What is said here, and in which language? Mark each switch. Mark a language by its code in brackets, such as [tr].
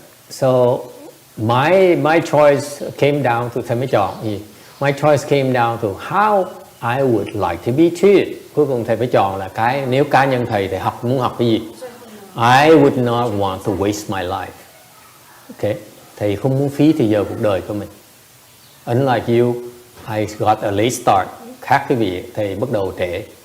[en] So my choice came down to, [vi] thầy mới chọn gì? [en] My choice came down to how I would like to be treated. [vi] Cuối cùng thầy phải chọn là cái, nếu cá nhân thầy muốn học cái gì. [en] I would not want to waste my life. [vi] Okay, thầy không muốn phí thời giờ cuộc đời của mình. [en] Unlike you, I got a late start. [vi] Khác quý vị, thầy bắt đầu trễ.